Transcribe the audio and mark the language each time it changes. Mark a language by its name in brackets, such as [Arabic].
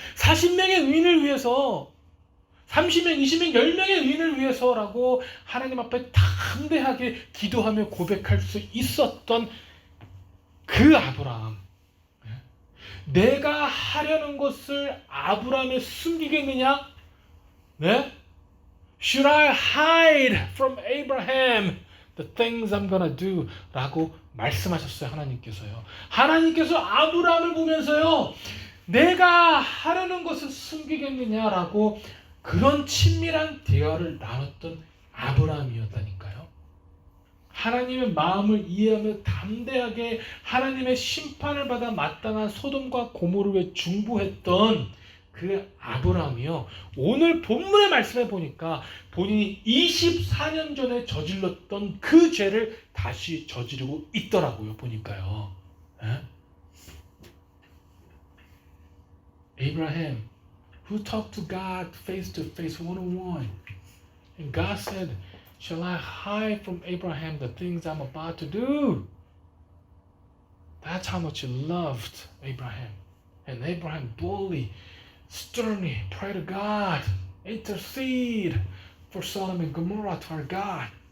[Korean] 40명의 의인을 위해서, 30명, 20명, 10명의 의인을 위해서라고 하나님 앞에 담대하게 기도하며 고백할 수 있었던 그 아브라함. 내가 하려는 것을 아브라함에 숨기겠느냐? 네? [English] Should I hide from Abraham the things I'm gonna do? [Korean] 라고 말씀하셨어요, 하나님께서요. 하나님께서 아브라함을 보면서요, 내가 하려는 것을 숨기겠느냐라고 그런 친밀한 대화를 나눴던 아브라함이었다니까요. 하나님의 마음을 이해하며 담대하게 하나님의 심판을 받아 마땅한 소돔과 고모르에 중보했던 그 아브라함이요, 오늘 본문의 말씀에 보니까 본인이 24년 전에 저질렀던 그 죄를 다시 저지르고 있더라고요, 보니까요. 에? [English] Abraham, who talked to God face to face one-on-one, and God said, shall I hide from Abraham the things I'm about to do? That's how much he loved Abraham. And Abraham boldly, sternly prayed to God, intercede for Sodom and Gomorrah to our God.